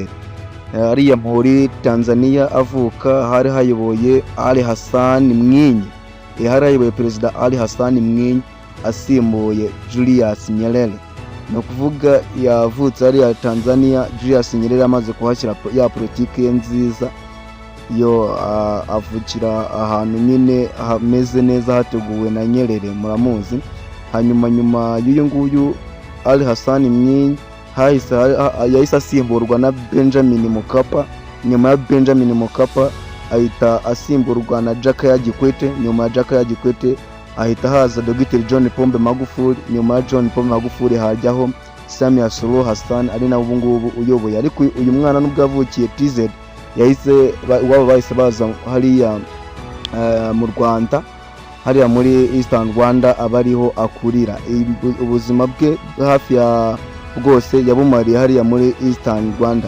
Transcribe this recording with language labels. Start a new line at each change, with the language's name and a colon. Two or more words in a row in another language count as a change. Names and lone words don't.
Kinyarwanda: Hariya muri Tanzania avuka hari hayoboye Ali Hassan Mwinyi, hari hayoboye Perezida Ali Hassan Mwinyi asimbuye Julius Nyerere. No kuvuga yavutse hariya Tanzania, Julius Nyerere amaze kuhashyira ya politiki ye nziza yo, avukira ahantu nyine hameze neza hateguwe na Nyerere, muramuzi. Hanyuma y'uyu nguyu Ali Hassan Mwinyi yahise asimburwa na Benjamin Mkapa. Nyuma ya Benjamin Mkapa ahita asimburwa na Jakaya Kikwete. Nyuma ya Jakaya Kikwete ahita haza Dr. John Pombe Magufuli. Nyuma ya John Pombe Magufuli hajyaho Samia Suluhu Hassan, ari nawe ubu ngubu uyoboye. Ariko uyu mwana nubwo avukiye TZ, yahise wabo bahise baza hariya mu Rwanda, hariya muri Eastern Rwanda abariho akurira. Ubuzima bwe hafi ya bwose yabumariye hariya muri Eastern Rwanda.